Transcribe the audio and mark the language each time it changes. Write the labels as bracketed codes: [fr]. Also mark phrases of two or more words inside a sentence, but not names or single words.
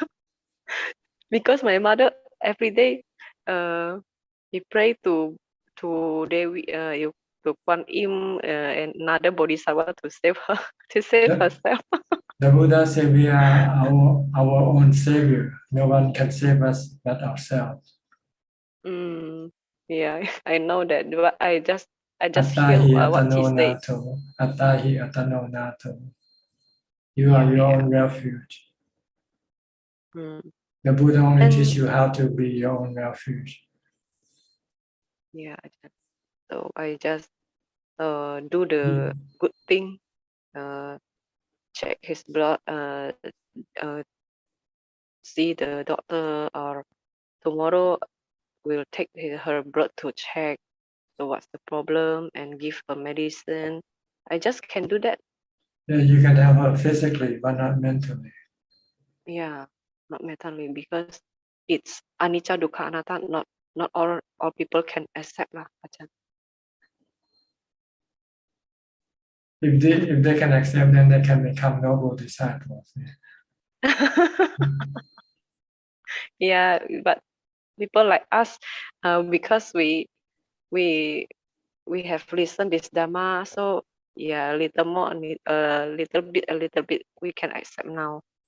[en] Because my mother every day he pray to Dewi to Kuan Im and another bodhisattva to save her, to save herself. The Buddha said we are our own savior. No one can save us but ourselves. Yeah, I know that, but I just [pi] Attahi [en] feel what she [pi] atano [en] says. [pi] nato. Attahi atano nato. [en] You are your own refuge. The Buddha only teaches you how to be your own refuge. Yeah, so I just do the good thing, check his blood, see the doctor, or tomorrow we'll take her blood to check. So what's the problem and give her medicine. I just can do that. Yeah, you can help her physically, but not mentally. Yeah, not mentally, because it's [pi] anicca, dukkha, anatta. [en] Not all people can accept lah, Ajahn. if they can accept, then they can become noble disciples. Yeah, but people like us, because we have listened this Dhamma, so yeah, a little more, a little bit, we can accept now.